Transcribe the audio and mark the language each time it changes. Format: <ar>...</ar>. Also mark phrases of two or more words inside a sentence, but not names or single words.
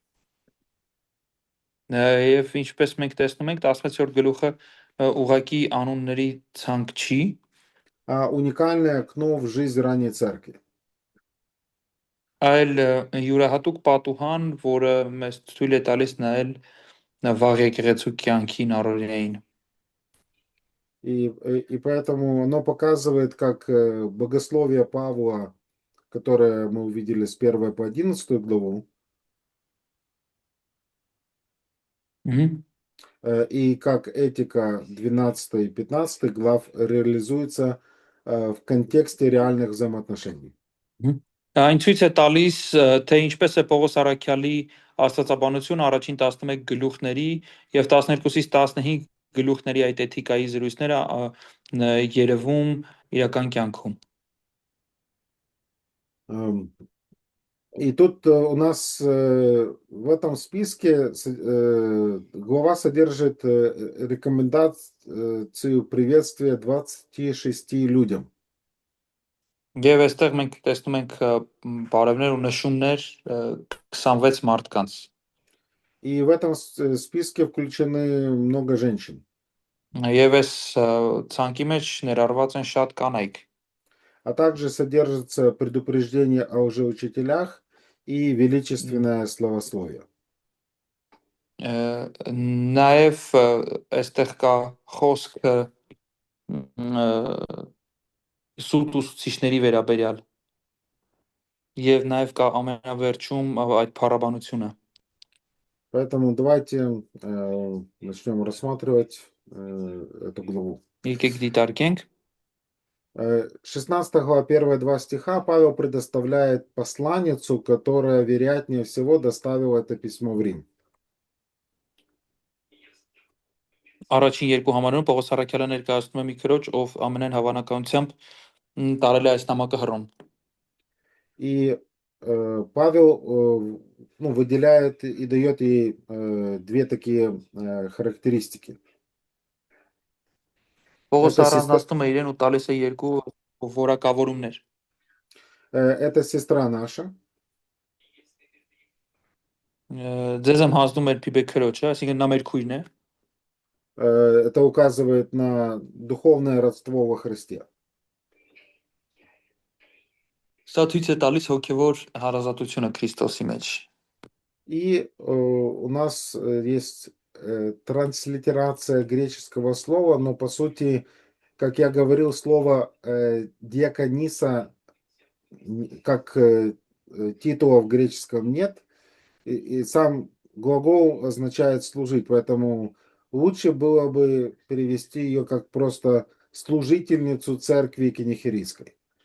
<hy>Եվ ինչպես մենք տեսնում ենք 16-րդ գլուխը ուղակի անունների ցանկ չի,</hy> <ru>А уникальное окно в жизнь ранней церкви.</ru> <hy>այլ յուրահատուկ պատուհան, որը մեզ թույլ է տալիս նայել վաղ եկեղեցու կյանքին առօրյային։</hy> <ru>И поэтому оно показывает, как богословие Павла, которое мы увидели с 1 по 11 главу, и как этика 12 и 15 глав реализуется в контексте реальных взаимоотношений.</ru> <hy>Այն ցույց է տալիս, թե ինչպես է Պողոս Արաքյալի աստվածաբանությունը առաջին 11 գլուխների եւ 12-ից 15 գլուխների այդ էթիկայի զրույցները երևում իրական կյանքում։</hy> <ru>И тут у нас в этом списке глава содержит рекомендацию приветствия 26 людям.</ru> <hy>Եվ այստեղ մենք տեսնում ենք բարևներ ու նշումներ 26 մարդկանց։</hy> <ru>И в этом списке включены много женщин.</ru> <hy>Եվ այս ցանկի մեջ ներառված են շատ կանայք։</hy> <ru>А также содержится предупреждение о лжеучителях и величественное словословие.</ru> <hy>Նաև այստեղ կա խոսքը սուտ ուսուցիչների վերաբերյալ։ Եվ նաև կա ամենավերջում այդ փառաբանությունը։</hy> <ru>Поэтому давайте начнем рассматривать эту главу.</ru> <hy>Եկեք դիտարկենք</hy> <ru>16 глава, первые два стиха Павел предоставляет посланницу, которая, вероятнее всего, доставила это письмо в Рим.</ru> <hy>Առաջին երկու համարներում Պողոս Առաքյալը ներկայացնում է մի քրոջ, ով ամենայն հավանականությամբ տարել է այս նամակը Հռոմ։</hy> <ru>И Павел выделяет и дает ей две такие характеристики.</ru> <hy>Պողոս</hy> <ru>Это</ru> <hy>առանձնացնում է իրեն ու տալիս է երկու որակավորումներ։</hy> <ru>Это сестра наша.</ru> <hy>Ձեզ եմ հանձնում մեր Փիբե քրոջը, այսինքն նա մեր քույրն է։</hy> <ru>Это указывает на духовное родство во Христе.</ru> <hy>Սա ցույց է տալիս հոգևոր հարազատությունը Քրիստոսի մեջ։</hy> <ru>И у нас есть транслитерация греческого слова, но по сути, как я говорил, слово диакониса, как титула в греческом нет, и сам глагол означает служить, поэтому лучше было бы перевести ее как просто служительницу церкви Кенихерийской.</ru>